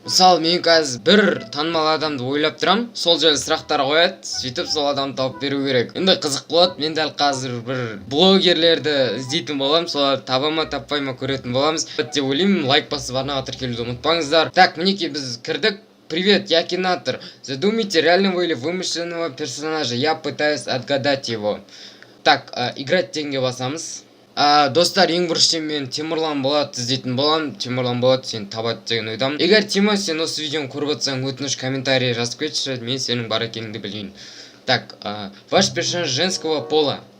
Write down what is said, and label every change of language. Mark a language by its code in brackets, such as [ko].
[kk] Мысалы, мен қазір бір танымал адамды ойлап тұрам, сол жайлы сұрақтар қояды, сөйтіп сол адамды тауып беру керек. Енді қызық болады. Мен дәл қазір бір блогерлерді іздейтін болам, соларды табама таппайма көретін боламыз деп ойлаймын. Лайк басып арнаға тіркелуді ұмытпаңыздар. Так, мінекей біз кірдік. [ru] Привет, я Акинатор. Задумайте реального или вымышленного персонажа. Я пытаюсь отгадать его. Так, играть [kk] дегенге басамыз. Достар, ең біріншіден мен Темірлан Болатты іздейтін болам. Темірлан Болат сені табады деген ойдамын. Егер Тима, сен осы видеоны көріп отырсаң, өтініш комментарий жазып кетші, мен сенің бар екеніңді білейін. [ru] Так, ваш персонаж женского пола.